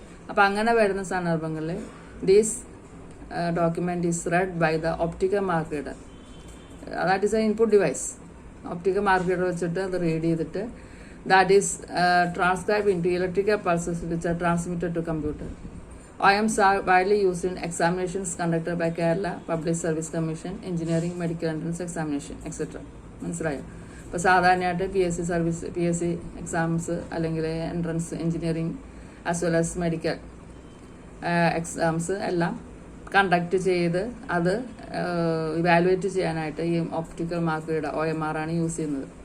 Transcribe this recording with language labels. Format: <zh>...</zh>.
<ml>അപ്പം അങ്ങനെ വരുന്ന സന്ദർഭങ്ങളിൽ</ml> <en>These document is read by the optical mark reader. That is an input device. Optical mark reader</en> <ml>വെച്ചിട്ട് അത് റീഡ് ചെയ്തിട്ട്</ml> <en>That is transcribe into electrical pulses which are transmitted to computer. OMs are widely used in examinations conducted by Kerala Public Service Commission, engineering, medical entrance examination, etc.</en> <ml>മനസ്സിലായോ? ഇപ്പോൾ സാധാരണയായിട്ട് PSC exams അല്ലെങ്കിൽ entrance, engineering as well as medical exams എല്ലാം conduct ചെയ്ത് അത് evaluate ചെയ്യാനായിട്ട് ഈ optical mark reader OMR ആണ് യൂസ് ചെയ്യുന്നത്.</ml>